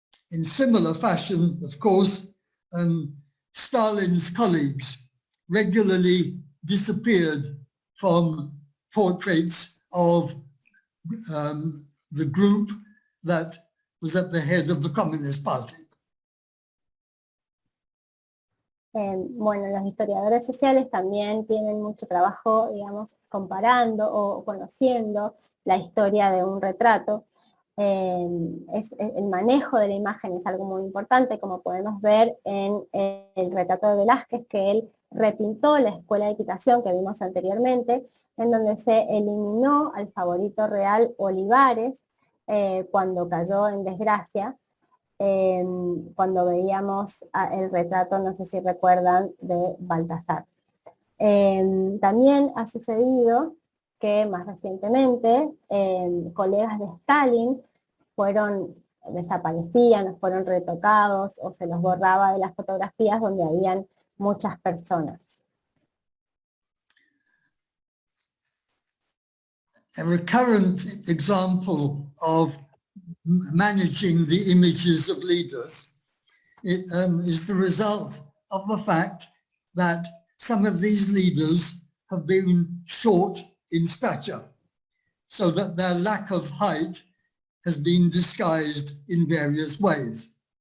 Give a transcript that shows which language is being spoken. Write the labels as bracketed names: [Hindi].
[English] In similar fashion, of course, Stalin's colleagues regularly disappeared from portraits of the group that was at the head of the Communist Party. [Spanish] Bueno, los historiadores sociales también tienen mucho trabajo, digamos, comparando o conociendo la historia de un retrato. El manejo de la imagen es algo muy importante, como podemos ver en el retrato de Velázquez, que él repintó la escuela de equitación que vimos anteriormente, en donde se eliminó al favorito real Olivares cuando cayó en desgracia, cuando veíamos el retrato, no sé si recuerdan, de Baltasar. También ha sucedido que más recientemente colegas de Stalin desaparecían, fueron retocados o se los borraba de las fotografías donde habían muchas personas. [English] A recurrent example of managing the images of leaders is the result of the fact that some of these leaders have been short in stature, so that their lack of height has been disguised in various ways.